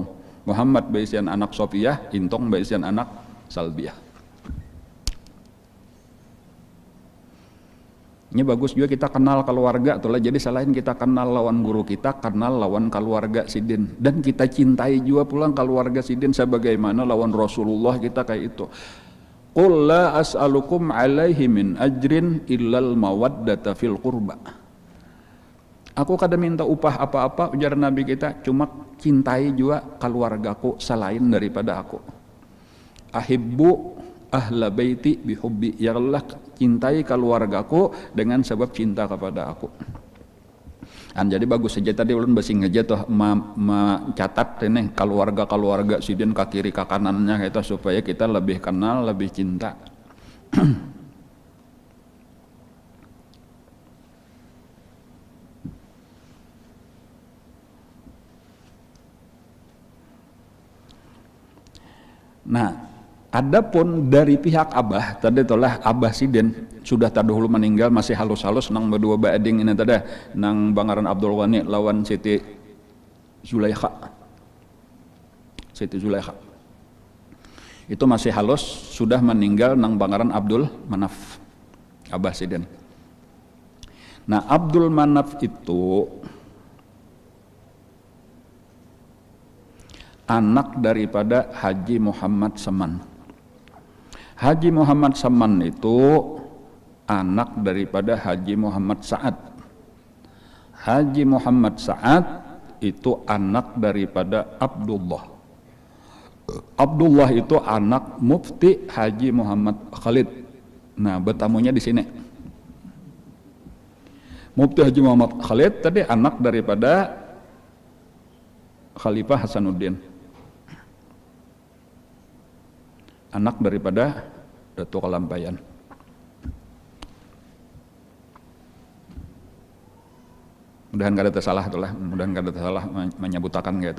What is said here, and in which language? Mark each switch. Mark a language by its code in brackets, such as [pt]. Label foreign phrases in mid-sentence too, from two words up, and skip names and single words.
[bjn] Muhammad beisian anak Sofiyah, Intong beisian anak Salbiah. Ini bagus juga kita kenal keluarga tuh lah. Jadi selain kita kenal lawan guru kita, kenal lawan keluarga sidin, dan kita cintai juga pulang keluarga sidin sebagaimana lawan Rasulullah kita kayak itu. [ar] Qul la as'alukum alaihi min ajrin illal mawaddata fil qurba. [bjn] Aku kada minta upah apa-apa, ujar Nabi kita, cuma cintai juga keluargaku selain daripada aku. [ar] Ahibbu ahla baiti bihubbi, [id] ya Allah cintai keluargaku dengan sebab cinta kepada aku. [bjn] Jadi bagus saja tadi ulun basing aja tuh catat ini keluarga sidin ke kiri ke kanannya gitu, supaya kita lebih kenal, lebih cinta. Nah, adapun dari pihak abah, tadi itulah abah sidin sudah terdahulu meninggal, masih halus-halus nang berdua bading ini tadi, nang Bangaran Abdul Ghani lawan Siti Zulaikha. Siti Zulaikha itu masih halus, sudah meninggal nang Bangaran Abdul Manaf, abah sidin. Nah, Abdul Manaf itu anak daripada Haji Muhammad Saman. Haji Muhammad Saman itu anak daripada Haji Muhammad Sa'ad. Haji Muhammad Sa'ad itu anak daripada Abdullah. Abdullah itu anak Mufti Haji Muhammad Khalid. Nah, bertamunya di sini. Mufti Haji Muhammad Khalid tadi anak daripada Khalifah Hasanuddin. Anak daripada Datuk Kalampayan. Mudahan kada tersalah itulah, mudahan kada tersalah menyebutakan gitu.